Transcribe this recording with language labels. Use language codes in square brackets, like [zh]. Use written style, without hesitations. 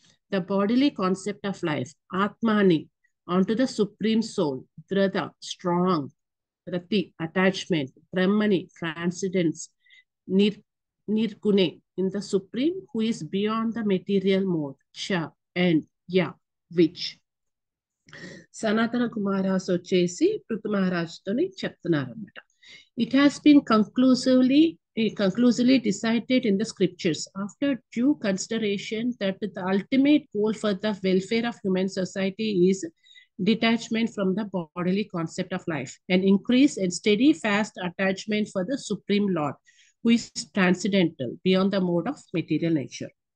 [en] the bodily concept of life, atmani, onto the supreme soul, drada, strong, rati, attachment, brahmani, transcendence, nirgune, in the supreme who is beyond the material mode, cha, and ya, which. [te] సనాతన కుమారాస్ వచ్చేసి పృథు మహారాజ్తోని చెప్తున్నారు అనమాట. [en] It has been conclusively decided in the scriptures after due consideration that the ultimate goal for the welfare of human society is detachment from the bodily concept of life and increase and steady fast attachment for the Supreme Lord, who is transcendental beyond the mode of material nature.